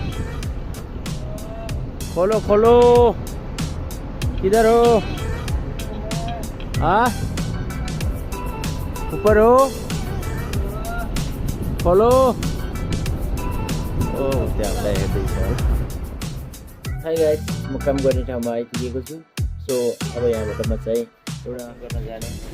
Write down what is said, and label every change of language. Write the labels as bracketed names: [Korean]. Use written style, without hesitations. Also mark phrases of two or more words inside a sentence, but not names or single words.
[Hindi] खोलो खोलो किधर हो हाँ ऊपर हो खोलो [Nepali] ओ त्यहाँलाई हेर्दैछ [English] hi guys [Nepali] म काम गर्ने ठाउँमा आइपुगेको छु सो अब यहाँबाट म चाहिँ एउटा गर्न जाने